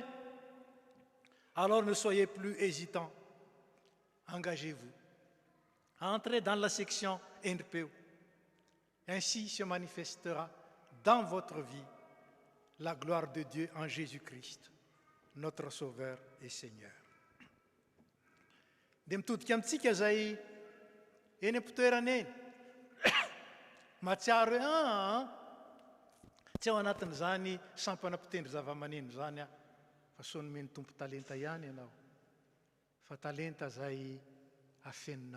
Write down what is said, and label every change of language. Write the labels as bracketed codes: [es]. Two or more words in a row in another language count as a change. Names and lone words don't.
[fr] Alors ne soyez plus hésitants. Engagez-vous. Entrez dans la section NPO. Ainsi se manifestera dans votre vie la gloire de Dieu en Jésus-Christ, notre Sauveur et Seigneur. [mg] Dia mitodika amintsika zay eny am-pitoerana eny. Mahatsiaro hoe tsy ao anatin'izany sampanam-pitendry zava-maneno zany aho, fa sao nomeny tompo talenta ihany ianao. Fa talenta zay afeninao.